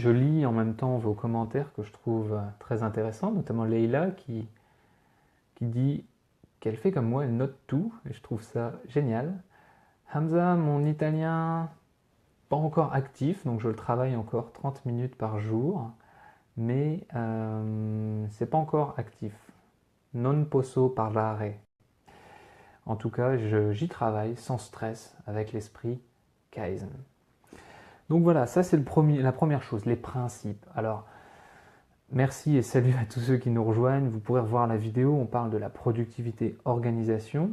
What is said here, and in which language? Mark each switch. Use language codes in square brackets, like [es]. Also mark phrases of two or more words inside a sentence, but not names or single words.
[fr] Je lis en même temps vos commentaires que je trouve très intéressants, notamment Leïla qui dit qu'elle fait comme moi, elle note tout, et je trouve ça génial. Hamza, mon italien, pas encore actif, donc je le travaille encore 30 minutes par jour, mais c'est pas encore actif. [it] Non posso parlare. [fr] En tout cas, j'y travaille sans stress, avec l'esprit Kaizen. Donc voilà, ça c'est la première chose, les principes. Alors, merci et salut à tous ceux qui nous rejoignent. Vous pourrez revoir la vidéo, on parle de la productivité organisation.